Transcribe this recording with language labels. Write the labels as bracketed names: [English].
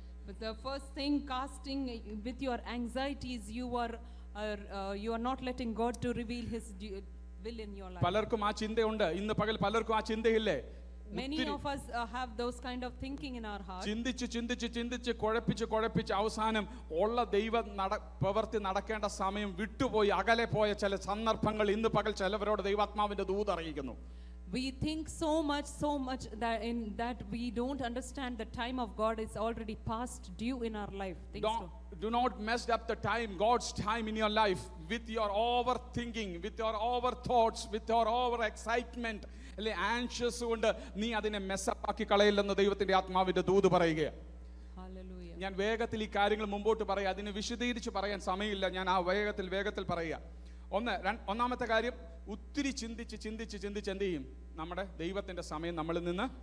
[English] But the first thing, casting with your anxieties, you are not letting God to reveal his will in your life. [Malayalam] പലർക്കും ആ ചിന്തയുണ്ട്. ഇന്ന് പകൽ പലർക്കും ആ ചിന്തയില്ലേ? [English] Many of us have those kind of thinking in our heart. [Malayalam] ചിന്തിച്ച് കുഴപ്പിച്ച് അവസാനം ഉള്ള ദൈവ പ്രവൃത്തി നടക്കേണ്ട സമയം വിട്ടുപോയി അകലെ പോയ ചില സന്ദർഭങ്ങൾ ഇന്ന് പകൽ ചിലവരോട് ദൈവാത്മാവിന്റെ ദൂത് അറിയിക്കുന്നു. [English] We think so much that we don't understand the time of God is already past due in our life. Do not mess up the time, God's time in your life, with your overthinking, with your over thoughts, with your over excitement, anxious [Malayalam] കൊണ്ട് നീ അതിനെ മെസ്സപ്പാക്കി കളയില്ലെന്ന് ദൈവത്തിന്റെ ആത്മാവിന്റെ ദൂത് പറയുകയാണ്. [English] Hallelujah. [Malayalam] ഞാൻ വേഗത്തിൽ ഈ കാര്യങ്ങൾ മുമ്പോട്ട് പറയാം, അതിനെ വിശദീകരിച്ച് പറയാൻ സമയമില്ല. ഞാൻ ആ വേഗത്തിൽ പറയുക. ഒന്നാമത്തെ കാര്യം, ഒത്തിരി ചിന്തിച്ച് എന്ത് ചെയ്യും? നമ്മുടെ ദൈവത്തിന്റെ സമയം നമ്മളിൽ നിന്ന്.